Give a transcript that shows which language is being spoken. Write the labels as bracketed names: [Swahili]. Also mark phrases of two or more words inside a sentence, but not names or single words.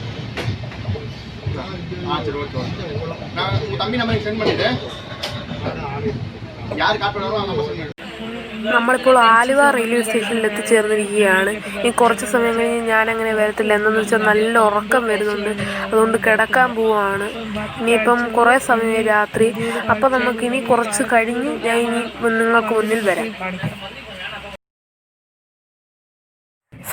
[Tamil] சரி, ஓகே. நான் உங்கள் தம்பி நம்பருக்கு சென்ட் பண்ணிவிட்டேன். யார் காப்பி பண்ணாலும் அந்த நம்பர் சென்ட். [Malayalam] നമ്മളിപ്പോൾ ആലുവ റെയിൽവേ സ്റ്റേഷനിൽ എത്തിച്ചേർന്നിരിക്കുകയാണ്. ഇനി കുറച്ച് സമയം കഴിഞ്ഞ് ഞാനങ്ങനെ വരത്തില്ല. എന്താണെന്ന് വെച്ചാൽ നല്ല ഉറക്കം വരുന്നുണ്ട്, അതുകൊണ്ട് കിടക്കാൻ പോവുകയാണ്. ഇനിയിപ്പം കുറേ സമയം രാത്രി. അപ്പോൾ നമുക്കിനി കുറച്ച് കഴിഞ്ഞ് ഞാൻ ഇനി നിങ്ങൾക്ക് മുന്നിൽ വരാം.